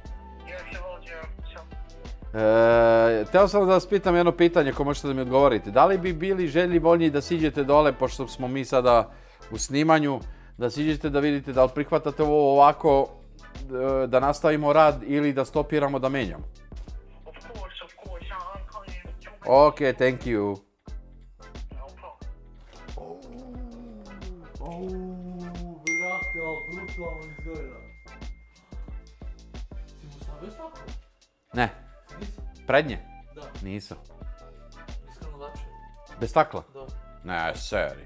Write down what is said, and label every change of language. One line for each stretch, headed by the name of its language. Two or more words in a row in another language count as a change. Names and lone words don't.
Serbian: Teo sam da vas pitam jedno pitanje ako možete da mi odgovorite. Da li bi bili željni voljni da siđete dole, pošto smo mi sada u snimanju, da siđete da vidite da li prihvatate ovo ovako, da nastavimo rad ili da stopiramo da menjamo?
English: Of course, I'll call you. Ok, thank you. No problem.
Serbian: Brate, ali brutalno izgleda. Ti mu stavio staklo? Ne, Nisi? prednje? Da. Nisam. Iskreno lepše. Bez stakla? Da. Ne, seri.